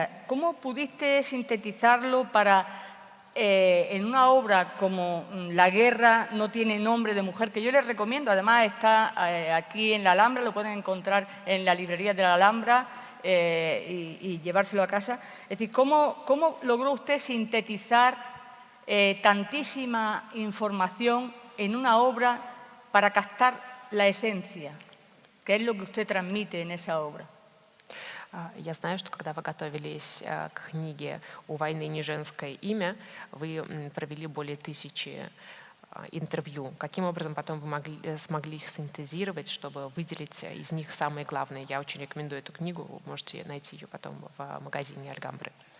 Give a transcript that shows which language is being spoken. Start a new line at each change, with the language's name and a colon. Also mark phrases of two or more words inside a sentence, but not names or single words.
Spanish: ¿Cómo pudiste sintetizarlo para, en una obra como La guerra no tiene nombre de mujer, que yo les recomiendo, además está aquí en la Alhambra, lo pueden encontrar en la librería de la Alhambra y llevárselo a casa? Es decir, ¿cómo logró usted sintetizar tantísima información en una obra para captar la esencia, que es lo que usted transmite en esa obra?
Russian: Я знаю, что когда вы готовились к книге «У войны не женское имя», вы провели более 1000 интервью. Каким образом потом вы смогли их синтезировать, чтобы выделить из них самые главные? Я очень рекомендую эту книгу, вы можете найти ее потом в магазине Альгамбры.